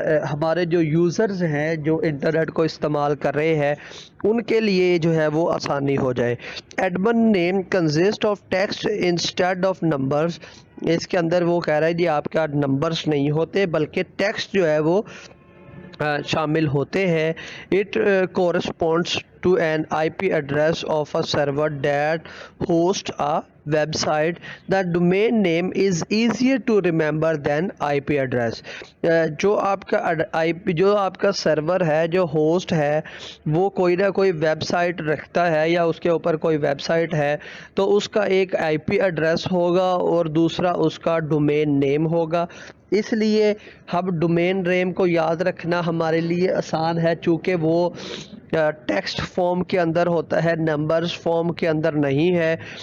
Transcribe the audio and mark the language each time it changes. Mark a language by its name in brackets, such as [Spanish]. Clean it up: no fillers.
[Urdu] ہمارے جو یوزرز ہیں جو انٹرنیٹ کو استعمال کر رہے ہیں ان کے لیے جو ہے وہ آسانی ہو جائے۔ [English] admin name consist of text instead of numbers, [Urdu] اس کے اندر وہ کہہ رہا ہے جی آپ کا نمبرز نہیں ہوتے بلکہ ٹیکسٹ جو ہے وہ شامل ہوتے ہیں. [English] It corresponds to an IP address of a server that hosts a website. The domain name is easier to remember than IP address. [Urdu] جو آپ کا سرور ہے، جو ہوسٹ ہے، وہ کوئی نہ کوئی ویب سائٹ رکھتا ہے یا اس کے اوپر کوئی ویب سائٹ ہے، تو اس کا ایک IP ایڈریس ہوگا اور دوسرا اس کا ڈومین نیم ہوگا. اس لیے ہم ڈومین نیم کو یاد رکھنا ہمارے لیے آسان ہے، چونکہ وہ ٹیکسٹ فارم کے اندر ہوتا ہے، نمبرز فارم کے اندر نہیں ہے.